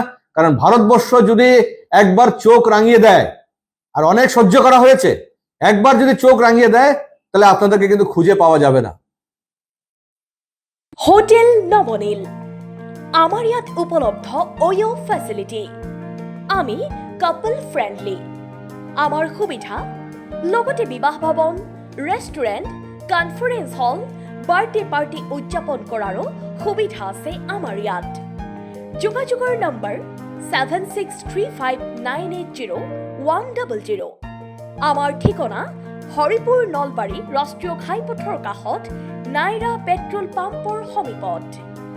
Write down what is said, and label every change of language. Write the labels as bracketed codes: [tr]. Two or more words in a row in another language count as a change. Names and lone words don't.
[bn] কারণ ভারতবর্ষ যদি একবার চোখ রাঙিয়ে দেয়, আর অনেক সহ্য করা হয়েছে, একবার যদি চোখ রাঙিয়ে দেয়, তাহলে আপনাদেরকে কিন্তু খুঁজে পাওয়া যাবে না। [as] হোটেল নবনীল, আমার ইয়াত উপলব্ধ ওয়ো ফেসিলিটি। আমি [en] couple friendly. [as] আমার সুবিধা লগতে বিবাহ ভৱন, [en] restaurant, conference hall, birthday party [as] উদযাপন কৰাৰো সুবিধা আছে আমাৰ ইয়াত। যোগাযোগৰ নম্বৰ 7635980100। আমাৰ ঠিকনা হৰিপুৰ নলবাৰী ৰাষ্ট্ৰীয় ঘাইপথৰ কাষত নাইৰা পেট্ৰল পাম্পৰ সমীপত।